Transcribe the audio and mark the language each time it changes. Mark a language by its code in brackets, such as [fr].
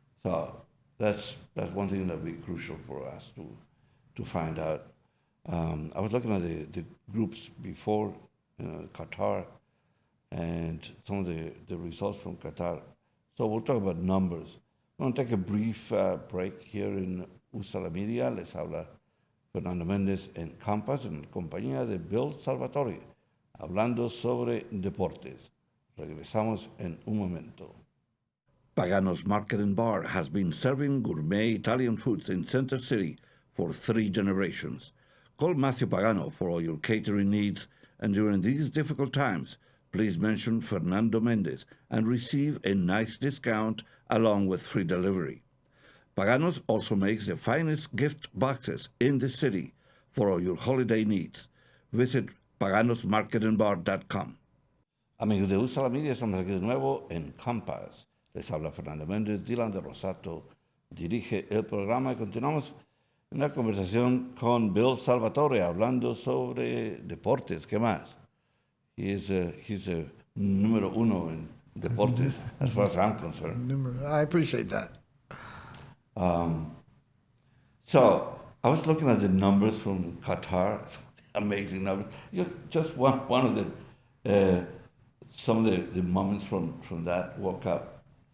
[en] So that's one thing that will be crucial for us to find out. I was looking at the groups before, Qatar, and some of the results from Qatar. So we'll talk about numbers. I'm going to take a brief break here in USALA Media. [es] Les habla Fernando Méndez en Campas, en compañía de Bill Salvatore, hablando sobre deportes. Regresamos en un momento. [en] Pagano's Market and Bar has been serving gourmet Italian foods in Center City for 3 generations. Call Matthew Pagano for all your catering needs, and during these difficult times, please mention Fernando Mendez and receive a nice discount along with free delivery. Pagano's also makes the finest gift boxes in the city for all your holiday needs. Visit paganosmarketandbar.com. [es] Amigos de USALA Media, estamos aquí de nuevo en Compass. Les habla Fernando Méndez, Dylan de Rosato dirige el programa y continuamos en la conversación con Bill Salvatore hablando sobre deportes. ¿Qué más? [en] He's a [es] número uno en deportes [en] as far as I'm concerned. I appreciate that. So I was looking at the numbers from Qatar, amazing numbers. Just one of the some of the moments from that World Cup.